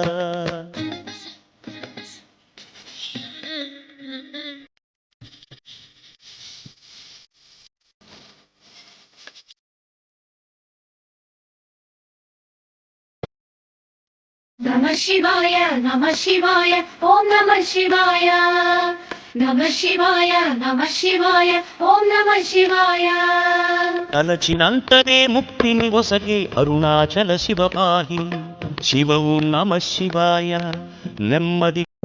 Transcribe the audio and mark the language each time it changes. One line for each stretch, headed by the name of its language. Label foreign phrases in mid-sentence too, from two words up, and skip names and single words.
Sanskrit: नमः शिवाय नमः शिवाय ॐ नमः शिवाय नमः शिवाय नमः शिवाय ॐ नमः शिवाय
Telugu: తలచినంతనే ముక్తిని ఒసగే అరుణాచల శివ
Sanskrit: పాహి శివ ఓం నమః శివాయ
Telugu: నెమ్మది